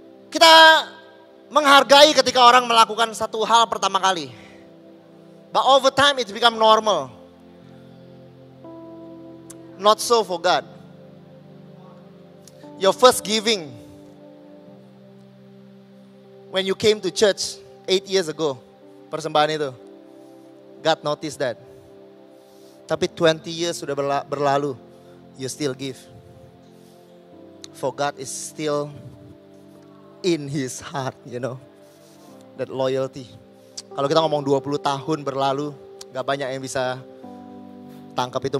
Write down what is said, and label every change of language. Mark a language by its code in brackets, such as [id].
[id] Kita menghargai ketika orang melakukan satu hal pertama kali. [en] But over time it become normal. Not so for God. Your first giving, when you came to church 8 years ago, [id] persembahan itu, [en] God noticed that. Tapi 20 years [id] sudah berlalu, [en] you still give. For God is still in His heart, you know. That loyalty. [id] Kalau kita ngomong 20 tahun berlalu, gak banyak yang bisa tangkap itu.